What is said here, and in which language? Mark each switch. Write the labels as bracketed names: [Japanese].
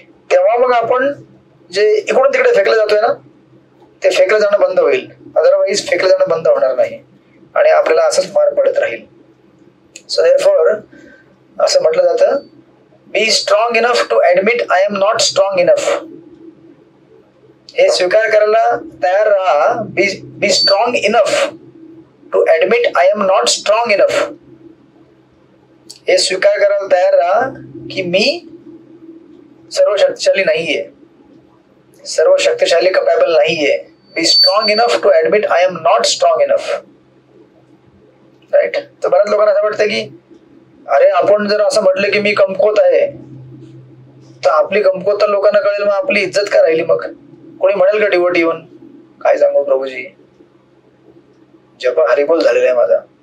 [Marathi] तेव्हा मग आपण जे इकडून तिकडे फेकलं जातोय ना, ते फेकलं जाणं बंद होईल. अदरवाईज फेकलं जाणं बंद होणार नाही आणि आपल्याला असंच मार पडत राहील. [English] so therefore [Marathi] असं म्हटलं जातं, [English] Be strong enough to admit I am not strong enough. [Marathi] हे स्वीकार करायला तयार राहा. [English] Be strong enough to admit I am not strong enough. [Marathi] हे स्वीकार करायला तयार राहा की मी सर्व शक्तिशाली नाहीये, सर्व शक्तिशाली कपॅबल नाहीये. [English] Be strong enough to admit I am not strong enough. Right. [Marathi] तर बऱ्याच लोकांना असं वाटतं की अरे आपण जर असं म्हटलं की मी कमकुवत आहे, तर आपली कमकुवतता लोकांना कळेल, मग आपली इज्जत का राहिली? मग कोणी म्हणेल का डिवोटी येऊन, काय सांगू प्रभूजी, जप हरिबोल झालेला आहे माझा.